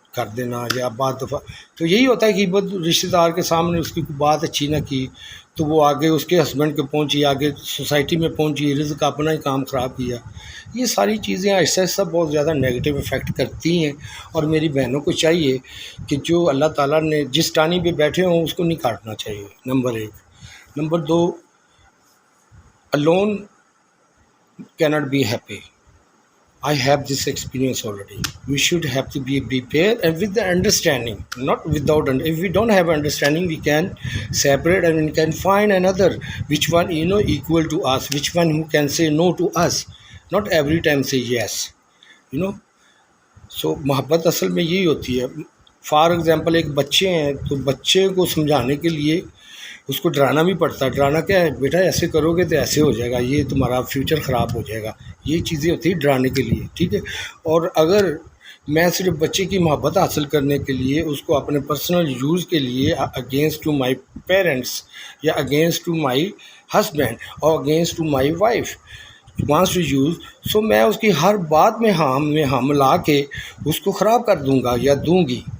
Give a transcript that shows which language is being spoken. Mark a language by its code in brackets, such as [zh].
[ur] کر دینا یا بعض دفعہ تو یہی ہوتا ہے کہ رشتہ دار کے سامنے اس کی کوئی بات اچھی نہ کی تو وہ آگے اس کے ہسبینڈ کے پہنچی، آگے سوسائٹی میں پہنچی، رزق کا اپنا ہی کام خراب کیا. یہ ساری چیزیں آہستہ آہستہ بہت زیادہ نیگیٹو افیکٹ کرتی ہیں، اور میری بہنوں کو چاہیے کہ جو اللہ تعالیٰ نے جس ٹانی پہ بیٹھے ہوں اس کو نہیں کاٹنا چاہیے، number 1. [en] Number 2، alone cannot be happy. I have this experience already. We should have to be prepared and with the understanding, not without. If we don't have understanding, we can separate and we can find another which one equal to us, which one who can say no to us, not every time say yes. [ur] So محبت اصل میں یہی ہوتی ہے. For example ایک بچے ہیں تو بچے کو سمجھانے کے لیے اس کو ڈرانا بھی پڑتا ہے. ڈرانا کیا ہے؟ بیٹا ایسے کرو گے تو ایسے ہو جائے گا، یہ تمہارا فیوچر خراب ہو جائے گا. یہ چیزیں ہوتی ہیں ڈرانے کے لیے، ٹھیک ہے. اور اگر میں صرف بچے کی محبت حاصل کرنے کے لیے اس کو اپنے پرسنل یوز کے لیے [en] against to my parents [ur] یا [en] against to my husband [ur] اور [en] against to my wife wants to use, [ur] سو میں اس کی ہر بات میں ہاں ملا کے اس کو خراب کر دوں گا یا دوں گی.